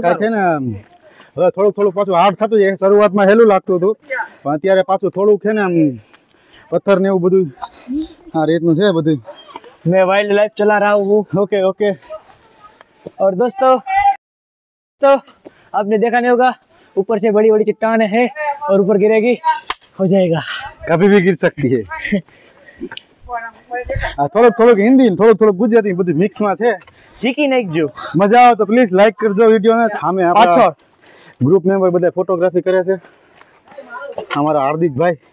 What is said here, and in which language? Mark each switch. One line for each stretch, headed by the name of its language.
Gujarati: કાંઈક છે ને હવે થોડુંક થોડુંક પાછું હાર્ડ થતું જાય। શરૂઆતમાં હેલું લાગતું હતું, પણ અત્યારે પાછું થોડુંક છે ને આમ પથ્થર ને એવું બધું આ રીતનું છે બધું।
Hindi: मैं वाइल्ड लाइफ चला रहा हूँ।
English: Okay okay.
Hindi: और दोस्तों तो आपने देखा नहीं होगा, ऊपर से बड़ी बड़ी चट्टान है और ऊपर गिरेगी हो जाएगा, कभी भी गिर सकती है।
Gujarati: થોડુંક થોડુંક હિન્દી થોડુંક થોડુંક ગુજરાતી બધું મિક્સમાં છે। ચીકી નાખજો। મજા આવે તો પ્લીઝ લાઈક કરજો વિડીયોને। સામે આપણા ગ્રુપ મેમ્બર બધા ફોટોગ્રાફી કરે છે,
Hindi: हमारा हार्दिक भाई।